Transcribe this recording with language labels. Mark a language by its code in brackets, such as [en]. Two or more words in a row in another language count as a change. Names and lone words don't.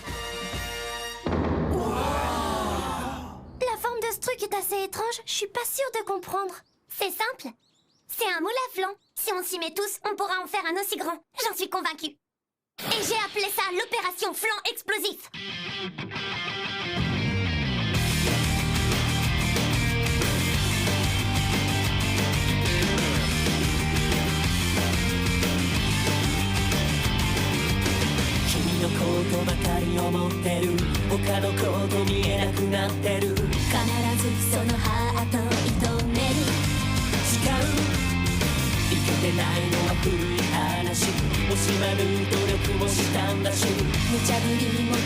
[fr] La forme de ce truc est assez étrange, je suis pas sûre de comprendre. C'est simple. C'est un moule à flan. Si on s'y met tous, on pourra en faire un aussi grand. J'en suis convaincue. Et j'ai appelé ça l'opération flan explosif. [ja] 君のことばかり思ってる他のこと見えなくなってる必ずそのハート射止める誓ういけてないのは古い話惜しまぬ努力もしたんだし無茶ぶりも